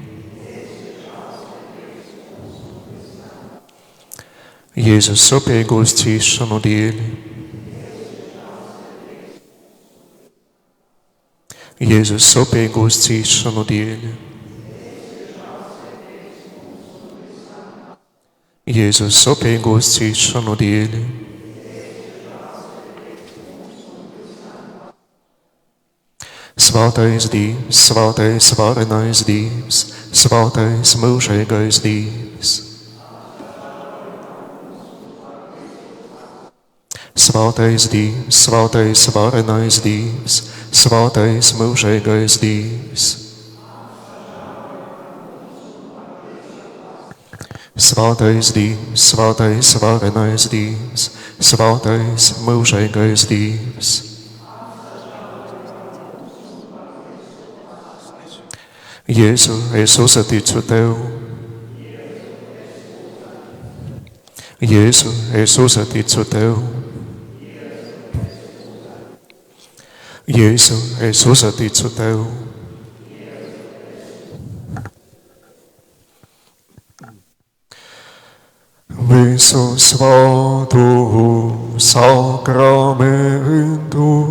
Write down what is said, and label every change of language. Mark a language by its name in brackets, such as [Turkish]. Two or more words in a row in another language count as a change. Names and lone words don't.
[Latgalian] Jēzus sopīgos cīšanu dēļ. Jēzus sopīgos cīšanu dēļ. Jēzus sopīgos cīšanu dēļ. [Latvian] Svētais Dievs, svētais varenais Dievs, svētais mūžīgais Dievs. Svētais Dievs, svētais varenais Dievs, svētais mūžīgais Dievs. Svētais Dievs, svētais varenais Dievs, svētais mūžīgais Dievs. Jēzu, es uzticu Tev. Jēzu, es uzticu Tev. Jēzu, es uzticu Tev. [Latgalian] Visu svātu sakramentu